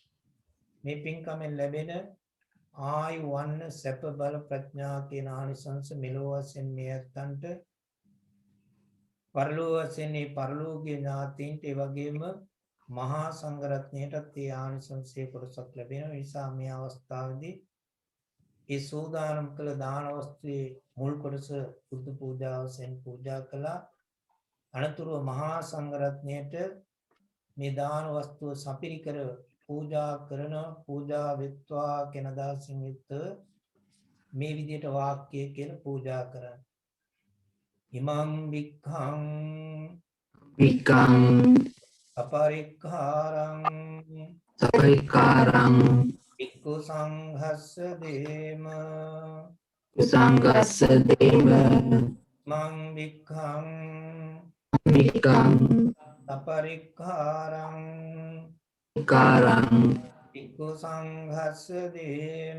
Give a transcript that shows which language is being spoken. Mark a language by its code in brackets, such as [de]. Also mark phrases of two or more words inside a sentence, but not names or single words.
[si] මේ පින්කමෙන් ලැබෙන ආයු වන්න සැප බල ප්‍රඥා කියන ආනිසංස මෙලොව වශයෙන් මේ ඇත්තන්ට පරලෝක වශයෙන් මේ පරලෝකීය ඥාතීන්ට ඒ වගේම මහා සංඝරත්නයටත් මේ ආනිසංසයේ කොටසක් ලැබෙන නිසා මේ අවස්ථාවේදී ඒ සෝදානම් කළ දාන වස්තුවේ මුල් කොටස බුද්ධ පූජාවෙන් පූජා කළා. අනතුරුව මහා සංඝරත්නයට මේ දාන වස්තුව සපිරි කර පූජා කරන පූජා වෙත්වා කියන අදහසින් යුක්තව මේ විදිහට වාක්‍යය කියලා පූජා කරන්න. [pi] ඉමං වික්ඛං විකං අපරික්ඛාරං සපරිකාරං වික්ඛු සංඝස්ස දේම සංගස්ස දේව මං වික්ඛං විකං අපරික්ඛාරං කාරං වික්ඛු සංඝස්ස දේම